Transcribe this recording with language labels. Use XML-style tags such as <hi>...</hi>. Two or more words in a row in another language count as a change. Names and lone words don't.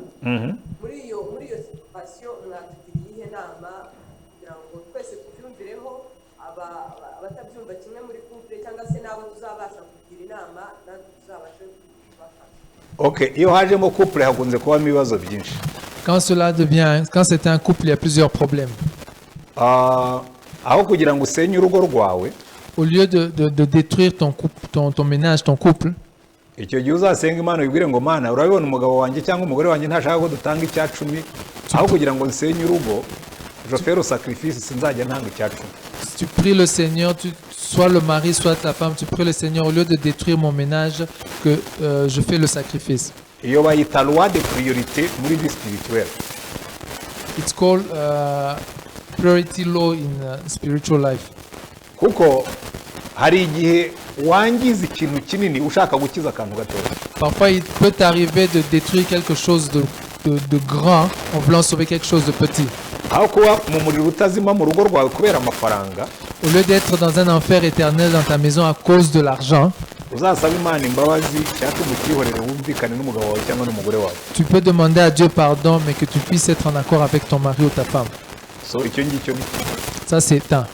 <rw>Muri iyo situation mwatugiriye inama kugira ngo twese tubyumvireho abatabyumva kimwe muri couple cyangwa se nabo tuzabasha kugira inama natwe tuzabasha kubafasha. Okay, iyo hajemo couple hakunze kuba ibibazo byinshi.</rw> <fr>Quand c'est un couple, il y a plusieurs problèmes.</fr> <rw>Aho kugira ngo usenye urugo rwawe,</rw> <fr>au lieu de détruire ton ménage, ton couple,</fr> <rw>icyo gihe uzasenga Imana ubwire ngo Mana urabibona umugabo wanjye cyangwa umugore wanjye ntashaka ko dutanga icya 10 aho kugira ngo nsenye urugo</rw> <fr>je fais le sacrifice</fr> <rw>sinzajya ntanga icya 10.</rw> <fr>Tu pries le Seigneur, soit le mari soit la femme, tu pries le Seigneur au lieu de détruire mon ménage que je fais le sacrifice.</fr> <rw>Iyo bayita</rw> <fr>loi de priorité</fr> <rw>muri</rw> <fr>vie spirituelle.</fr> <en>It's called priority law in spiritual life.</en> <rw>Kuko hari igihe wangiza ikintu kinini ushaka gukiza akantu gatoya.</rw> <fr>Parfois il peut t'arriver de détruire quelque chose de grand en voulant sauver quelque chose de petit.</fr> <rw>Aho kuba mu muriro utazima mu rugo rwawe kubera amafaranga.</rw> <fr>Au lieu d'être dans un enfer éternel dans ta maison à cause de l'argent, tu peux demander à Dieu pardon, mais que tu puisses être en accord avec ton mari ou ta femme. Ça, c'est un.</fr>